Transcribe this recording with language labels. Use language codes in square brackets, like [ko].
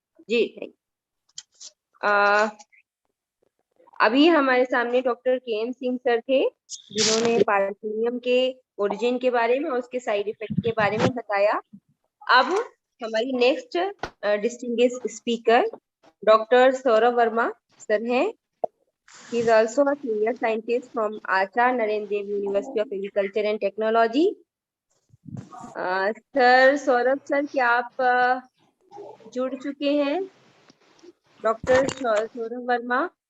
[hi] जी। Thank अभी हमारे सामने डॉक्टर के.एम. सिंह सर थे, जिन्होंने पार्थेनियम के ओरिजिन के बारे में और उसके साइड इफेक्ट के बारे में बताया। अब हमारी next distinguish speaker doctor Saurabh Verma sir हैं। [en] He is also a senior scientist from Acharya Narendra Dev University of Agriculture and Technology. [hi] Sir Saurabh sir, क्या आप जुड़ चुके हैं? डॉक्टर सौरभ वर्मा।